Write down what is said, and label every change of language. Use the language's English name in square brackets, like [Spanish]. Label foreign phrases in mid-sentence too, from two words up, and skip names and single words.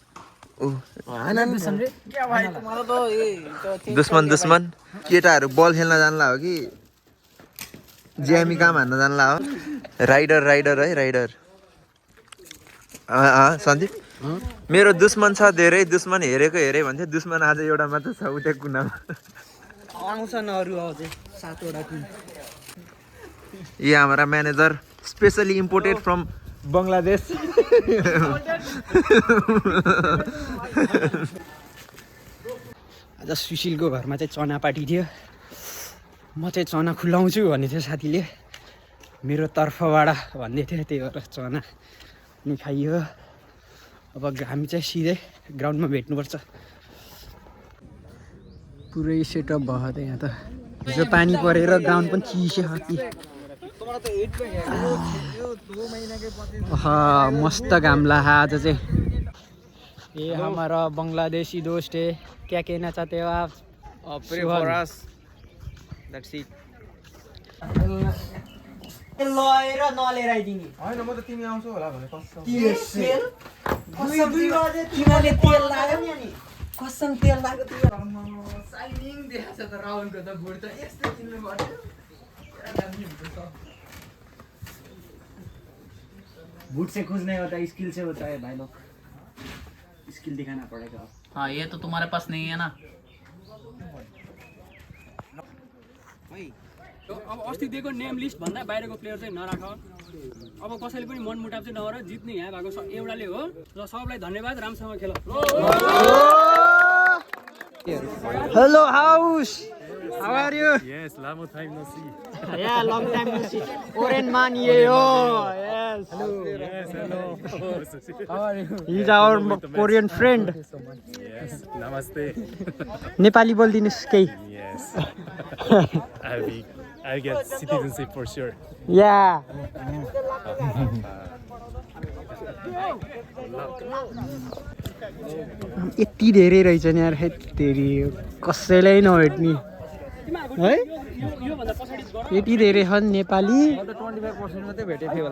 [Nepali] दुश्मन केटाहरू बल खेल्न जानला हो कि ज्यामी काम हान्न जानला हो। राइडर है राइडर। सन्दीप, मेरो दुश्मन छ धेरै, दुश्मन हेरे भन्थ्यो। दुश्मन आज एउटा मात्र छ, उतै कुनामा आउँछन् अरू अझै 7 वटा टिम। [Hindi] ये हमारा मैनेजर [English] specially imported from [Hindi] बङ्गलादेश। [Nepali] आज सुशीलको घरमा चाहिँ चना पार्टी थियो। म चाहिँ चना खुलाउँछु भन्ने थियो साथीले, मेरो तर्फबाट भन्दै थियो। त्यही भएर चना नि खाइयो। अब हामी चाहिँ सिधै ग्राउन्डमा भेट्नुपर्छ। पुरै सेटअप भयो त यहाँ त। हिजो पानी परेर ग्राउन्ड पनि चिसो खाति। मस्त घाम लाहा आज चाहिँ। [Hindi] ये हमारा बङ्गलादेशी दोस्त है, क्या कहना चाहते हो आप? [English] Pray for us. That's it. [Nepali] लएर नलिएर आइदिने हैन, म त तिमी आउँछौ होला भने कसम। तिमीले तेल लाग्यो नि, अनि कसम तेल लाग्यो। साइनिङ देखाएको छ त राहुलको त भुट त यस्तो किन्नु पर्यो। [Hindi] बूट से कुछ नहीं होता, स्किल से होता है भाई लोग। स्किल दिखाना पड़ेगा। हाँ, ये तो तुम्हारे पास नहीं है ना। [Nepali] अब अस्ति दिएको नेम लिस्ट भन्दा बाहिरको प्लेयर चाहिँ नराख। अब कसैले पनि मनमुटाव चाहिँ नगर। जित्ने यहाँ भएको एउटाले हो र सबलाई धन्यवाद। राम्रोसँग खेल। [English] Hello house, how are you? Yes, long time no see. Yeah, long time no see. Oren man ye ho. Yes. Hello. Yes, hello. How are you? He's our Korean friend. Yes, namaste. [Nepali] नेपाली बोल्दिनुस् केही? [English] Yes. I'll get citizenship for sure. Yeah. [Nepali] यति धेरै रहेछ नि यार, हेत्तेरी कसैलाई नभेट्ने है। यति धेरै छन् नेपाली। 25% मात्रै भेटेको थियो होला।